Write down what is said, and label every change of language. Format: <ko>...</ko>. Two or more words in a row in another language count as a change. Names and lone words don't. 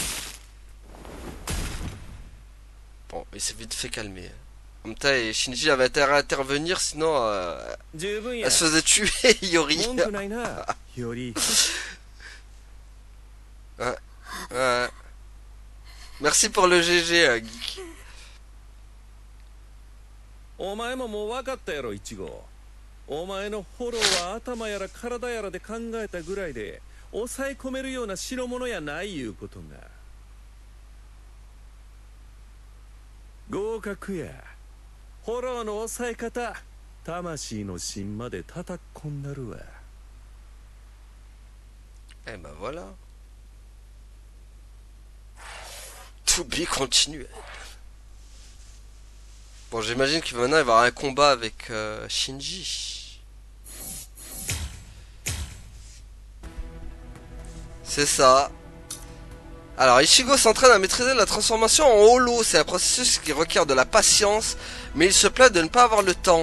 <fr>Bon, il s'est vite fait calmer. En même temps, Shinji avait intérêt à intervenir, sinon elle se faisait tuer, Iori. Ouais. Ouais. Merci pour le GG, Geek.</fr> <ja>お前ももう分かったやろ、イチゴ。お前のフォローは頭やら体やらで考えたぐらいで抑え込めるような代物やないいうことが。合格や。フォローの抑え方、魂の芯まで叩き込んだるわ。</ja> <fr>Eh ben voilà.</fr> <en>To be continued.</en> <fr>Bon, j'imagine qu'il va maintenant y avoir un combat avec Shinji. C'est ça. Alors, Ichigo s'entraîne à maîtriser la transformation en holo. C'est un processus qui requiert de la patience, mais il se plaint de ne pas avoir le temps.</fr>